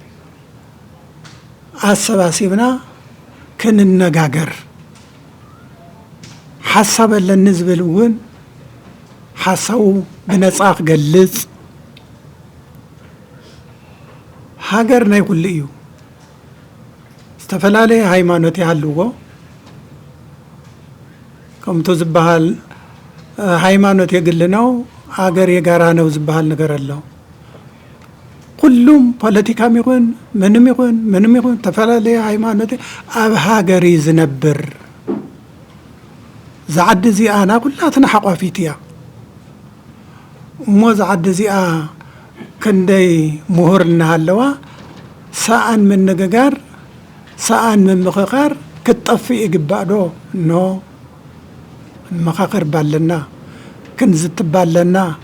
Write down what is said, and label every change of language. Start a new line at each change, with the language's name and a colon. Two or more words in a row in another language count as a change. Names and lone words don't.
Tigrinya: አሰባሲብና ክንነጋገር ሐሳብ ለኒ ዝብል እውን ሐሳቡ ብነጻ ክገልጽ ሃገር ናይ ኩሉ እዩ ዝተፈላለየ ሃይማኖት ይሃልዎ ከምቶ ዝበሃል
Amharic: ሃይማኖት የግል ነው ሃገር የጋራ ነው
Tigrinya: ዝበሃል
Amharic: ነገር አለው
Tigrinya: ኩሉም ፖለቲካም ይኹን ምንም ይኹን ተፈላለየ ሃይማኖት ኣብ ሃገር ዝነብር ዝዓዲ ዚኣና ኩላትና ሓቋፊት እያ እሞ ዝዓዲ ዚኣ ክንደይ ምሁር እናሃለዋ ሰኣን ምንግጋር ሰኣን ምምኽኻር ክትጠፍእ ይግባእ ዶ ኖ ንመኻኽር ባለና ክንዝትባለና